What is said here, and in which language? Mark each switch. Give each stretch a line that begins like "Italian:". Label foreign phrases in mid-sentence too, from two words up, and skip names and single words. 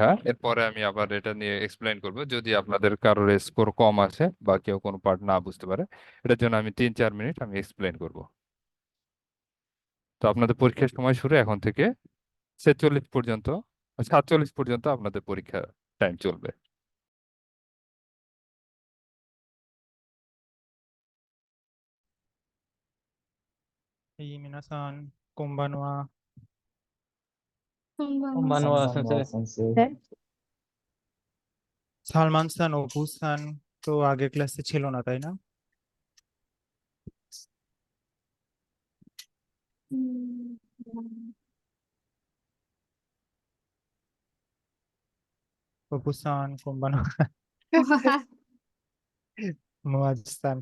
Bangla: এরপরে আমি আবার এটা নিয়ে এক্সপ্লেন করব, যদি আপনাদের কারোর স্কোর কম আসে বা কেউ কোনো পার্ট না বুঝতে পারে, এটার জন্য আমি 3-4 মিনিট আমি এক্সপ্লেন করব। তো আপনাদের পরীক্ষার সময় শুরু এখন থেকে 46 পর্যন্ত, 47 পর্যন্ত আপনাদের পরীক্ষা টাইম চলবে।
Japanese: 皆さん、こんばんは。ばんは先生.
Bangla: সালমান খান, অপু খান তো আগের ক্লাসে ছিল না, তাই না? অপু খান, কোম্বানোয়া, মুয়াজ খান।